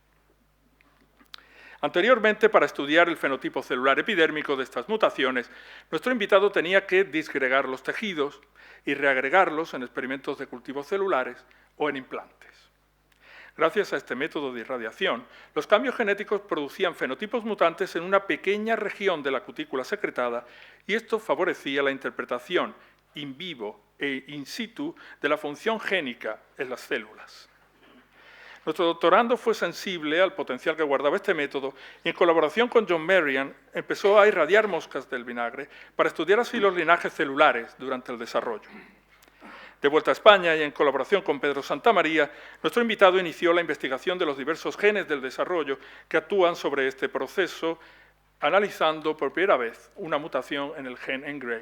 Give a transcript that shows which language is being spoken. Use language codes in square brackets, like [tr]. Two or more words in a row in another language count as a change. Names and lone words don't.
[es] Anteriormente, para estudiar el fenotipo celular epidérmico de estas mutaciones, nuestro invitado tenía que disgregar los tejidos y reagregarlos en experimentos de cultivos celulares o en implantes. Gracias a este método de irradiación, los cambios genéticos producían fenotipos mutantes en una pequeña región de la cutícula secretada y esto favorecía la interpretación [la] in vivo e in situ [es] de la función génica en las células. Nuestro doctorando fue sensible al potencial que guardaba este método y en colaboración con John Marian empezó a irradiar moscas del vinagre para estudiar así los linajes celulares durante el desarrollo. De vuelta a España y en colaboración con Pedro Santamaría, nuestro invitado inició la investigación de los diversos genes del desarrollo que actúan sobre este proceso, analizando por primera vez una mutación en el gen Engrail.